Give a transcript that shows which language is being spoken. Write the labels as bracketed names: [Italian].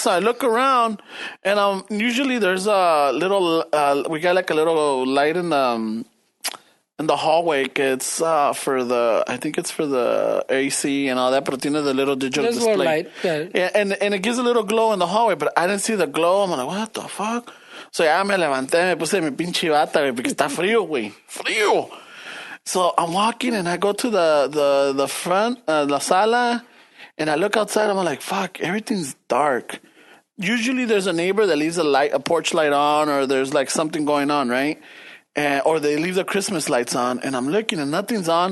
[English] So I look around, and usually there's a little. We got like a little light in the hallway. It's for the. I think it's for the AC and all that. But tiene the little digital There's display. a little light. Yeah, and it gives a little glow in the hallway, but I didn't see the glow. I'm like, what the fuck? [Spanish] So ya me levanté, me puse mi pinche bata, güey, porque está frío, güey. Frío. [English] So I'm walking and I go to the front, la sala, and I look outside. I'm like, fuck, everything's dark. Usually there's a neighbor that leaves a porch light on, or there's like something going on, right? Or they leave the Christmas lights on, and I'm looking and nothing's on.